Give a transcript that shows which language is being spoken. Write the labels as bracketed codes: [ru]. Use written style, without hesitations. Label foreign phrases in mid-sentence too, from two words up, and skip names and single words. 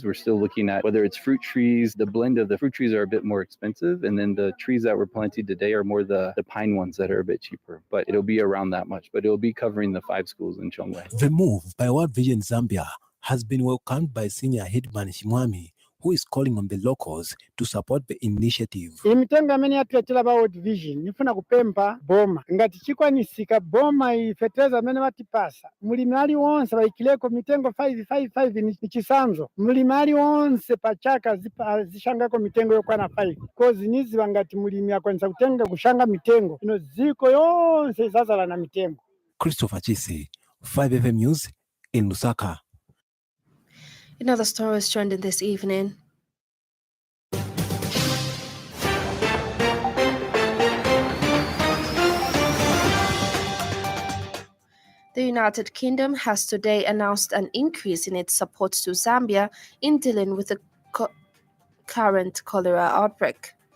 [en] We're still looking at whether it's fruit trees. The blend of the fruit trees are a bit more expensive, and then the trees that we're planting today are more the pine ones that are a bit cheaper, but it'll be around that much, but it'll be covering the 5 schools in Chongwe. The move by World Vision Zambia has been welcomed by Senior Headman Shimwami, who is calling on the locals to support the initiative. [ny] Imitengo amene yatuletera ba World Vision nifuna kupemba boma ngati chikwanisika boma ifetereza amene watipasa mulimi ali wonse vaikileko mitengo 555 ni chisanzo mulimi ali wonse pachaka zishangako mitengo yokwana 5 kozi niziva ngati mulimi akwanisa kutenga kushanga mitengo ino ziko yonse izazala na mitengo. [en] Christopher Chisi, 5FM News in Lusaka. Another story is trending this evening. The United Kingdom has today announced an increase in its support to Zambia in dealing with the current cholera outbreak.